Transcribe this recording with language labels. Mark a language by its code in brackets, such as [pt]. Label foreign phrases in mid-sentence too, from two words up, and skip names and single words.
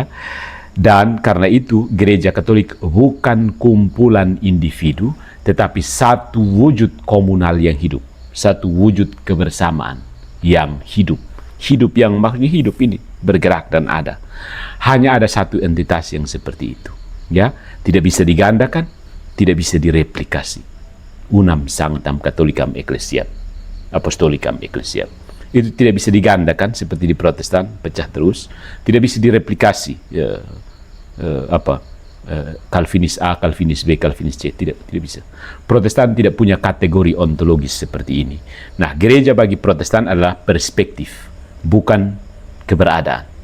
[id] Dan karena itu gereja Katolik bukan kumpulan individu, tetapi satu wujud komunal yang hidup, satu wujud kebersamaan yang hidup. Hidup yang maksudnya hidup ini bergerak dan ada. Hanya ada satu entitas yang seperti itu, ya. Tidak bisa digandakan, tidak bisa direplikasi. [la] Unam sanctam Catholicam ecclesiam, apostolicam ecclesiam. [id] Itu tidak bisa digandakan seperti di Protestan, pecah terus. Tidak bisa direplikasi, Calvinis A, Calvinis B, Calvinis C, tidak bisa. Protestan tidak punya kategori ontologis seperti ini. Nah, gereja bagi Protestan adalah perspektif, bukan keberadaan.